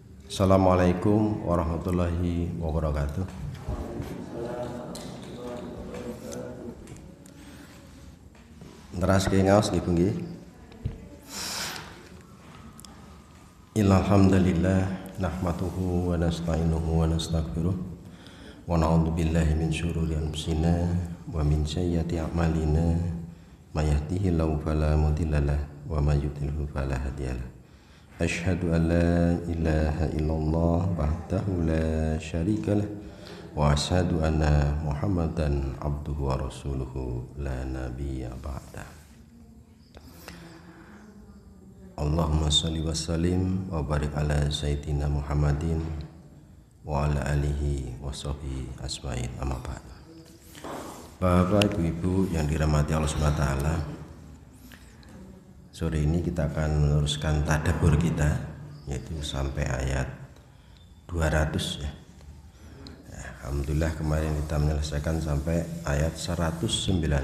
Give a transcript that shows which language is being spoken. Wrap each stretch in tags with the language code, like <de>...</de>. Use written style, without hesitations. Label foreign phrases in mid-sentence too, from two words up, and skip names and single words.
<ar>السلام عليكم ورحمة الله وبركاته.</ar> <jv>Teras ngaos nggih Bu nggih.</jv> <ar>إن الحمد لله نحمده ونستعينه ونستغفره ونعوذ بالله من شرور أنفسنا ومن سيئات أعمالنا من يهده الله فلا مضل له ومن يضلل فلا هادي له. أشهد أن لا إله إلا الله وحده لا شريك له وأشهد أن محمدا عبده ورسوله لا نبي بعده. اللهم صل وسلم وبارك على سيدنا محمد وعلى آله وصحبه أجمعين أما بعد.</ar> <id>Bapak, Ibu yang dirahmati</id> <ar>الله سبحانه وتعالى,</ar> <id>sore ini kita akan meneruskan tadabbur kita, yaitu sampai ayat 200 ya. Alhamdulillah kemarin kita menyelesaikan sampai ayat 199.</id>